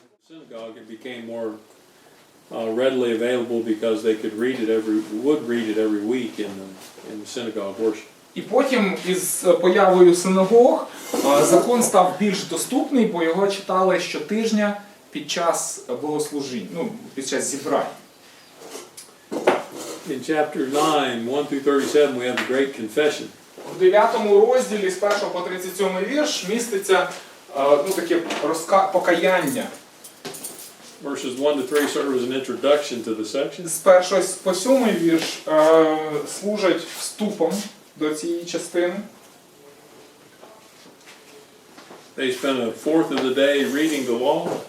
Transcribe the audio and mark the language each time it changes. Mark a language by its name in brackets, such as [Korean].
[English] Synagogue, it became more readily available because they would read it every week in the synagogue worship. [Ukrainian] І потім із появою синагог закон став більш доступний, бо його читали щотижня під час богослужінь, ну, під час зібрань. [English] In chapter 9, 1 through 37, we have the Great Confession. [Ukrainian] В 9 розділі з 1 по 37 вірш міститься ну, таке покаяння. [English] Verses 1 to 3 serve as an introduction to the section. [Ukrainian] З 1 по 7 вірш служать вступом до цієї частини. [English] They spend a fourth of the day reading the law.